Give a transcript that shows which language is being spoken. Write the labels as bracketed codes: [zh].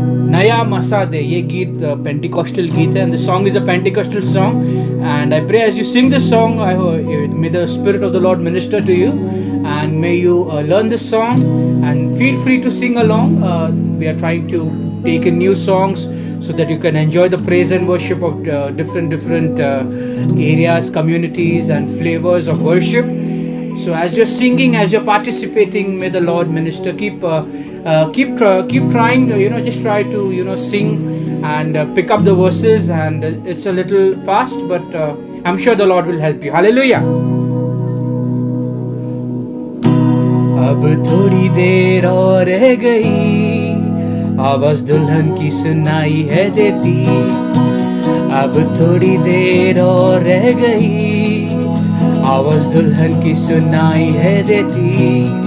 [hi] नया मसा दे, ये गीत पेंटिकॉस्टल गीत है, [en] and the song is a Pentecostal song. And I pray as you sing this song, may the Spirit of the Lord minister to you, and may you learn this song, and feel free to sing along. We are trying to take in new songs so that you can enjoy the praise and worship of different areas, communities, and flavors of worship. So as you're singing, as you're participating, may the Lord minister. Keep trying. Just try to sing and pick up the verses. And it's a little fast, but I'm sure the Lord will help you. Hallelujah. [hi] अब थोड़ी देर और रह गई, आवाज दुल्हन की सुनाई है देती। अब थोड़ी देर और रह गई, आवाज दुल्हन की सुनाई है देती।